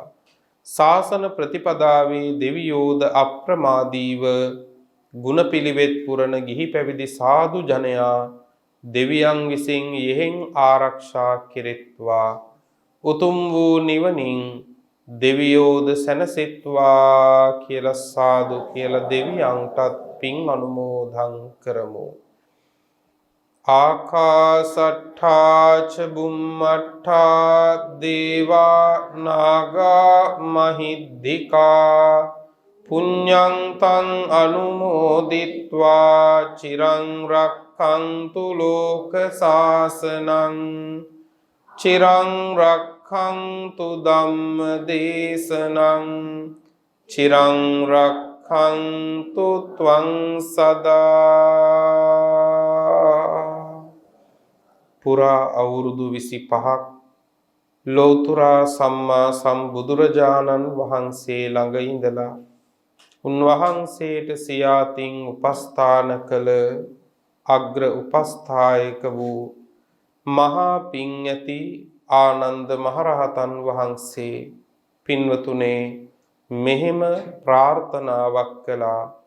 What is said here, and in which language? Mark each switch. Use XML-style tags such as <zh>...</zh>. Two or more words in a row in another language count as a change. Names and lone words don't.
<si>ශාසන ප්‍රතිපදාවේ දෙවියෝද අප්‍රමාදීව ගුණ පිළිවෙත් පුරන ගිහි පැවිදි සාදු ජනයා දෙවියන් විසින් යෙහෙන් ආරක්ෂා කෙරෙත්වා. උතුම් වූ නිවනින් දෙවියෝද සැනසෙත්වා කියලා සාදු කියලා දෙවියන්ටත් පින් අනුමෝදන් කරමු.</si> <pi>ආකාසට්ඨා ච බුම්මට්ඨා දේවා නාග මහිද්దికා පුඤ්ඤං තං අනුමෝදිත්වා චිරං රක්ඛන්තු ලෝක සාසනං චිරං රක්ඛන්තු ධම්ම දේශනං චිරං රක්ඛන්තු ත්වං සදා.</pi> <si>පුරා අවුරුදු 25ක් ලෝතර සම්මා සම්බුදුරජාණන් වහන්සේ ළඟ ඉඳලා උන්වහන්සේට සියාතින් උපස්ථාන කළ අග්‍ර උපස්ථායක වූ මහා පිං ඇති ආනන්ද මහරහතන් වහන්සේ පින්වතුනේ මෙහෙම ප්‍රාර්ථනාවක් කළා.</si>